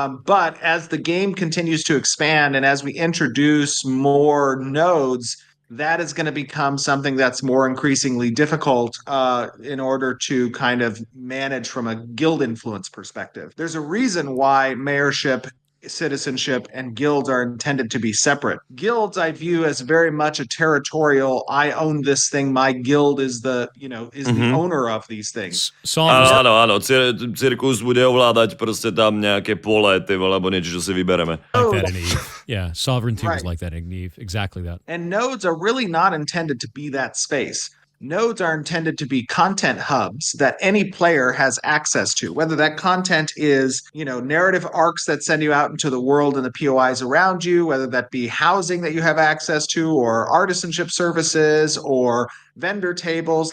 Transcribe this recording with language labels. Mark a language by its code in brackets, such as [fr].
[en] But as the game continues to expand and as we introduce more nodes, that is going to become something that's more increasingly difficult in order to kind of manage from a guild influence perspective. There's a reason why mayorship, citizenship, and guilds are intended to be separate. Guilds I view as very much a territorial, I own this thing, my guild is the owner of these things. [sk] Áno, cirkus bude ovládať proste tam nejaké pole, alebo niečo, čo si vybereme. [en] Like that in EVE. Yeah, sovereignty was like that in EVE. Exactly that. And nodes are really not intended to be that space. Nodes are intended to be content hubs that any player has access to, whether that content is, narrative arcs that send you out into the world and the POIs around you, whether that be housing that you have access to, or artisanship services, or vendor tables.